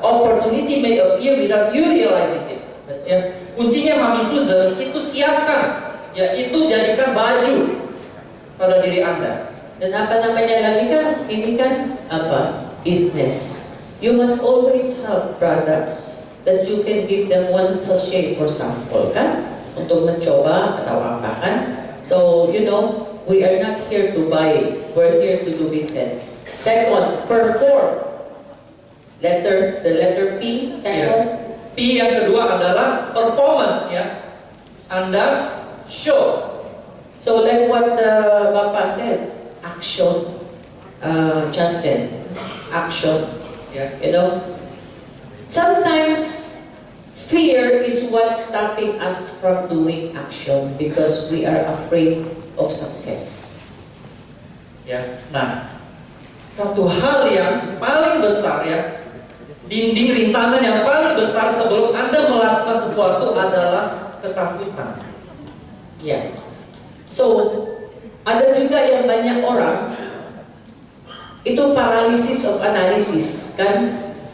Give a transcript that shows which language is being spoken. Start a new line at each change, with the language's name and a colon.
English: Opportunity may appear without you realizing it.
Indonesian: Ya, kuncinya Mami Susan itu siapkan, ya, itu jadikan baju pada diri Anda. Dan apa namanya lagi kan? Ini kan apa?
English: Business. You must always have products. that you can give them one sachet for sample, kan?
Indonesian: Untuk mencoba atau apa, kan?
English: So, you know, we are not here to buy, we're here to do business. Second, perform. The letter P, second.
Indonesian: P yang kedua adalah performance, ya. Anda show.
English: So like what Bapak said, action. Johnson, action.
Indonesian: Ya.
English: You know, sometimes fear is what's stopping us from doing action because we are afraid of success.
Indonesian: Ya. Nah, satu hal yang paling besar, ya, dinding rintangan yang paling besar sebelum Anda melakukan sesuatu adalah ketakutan. Ya. So, ada juga yang banyak orang itu
English: paralysis of analysis,
Indonesian: kan?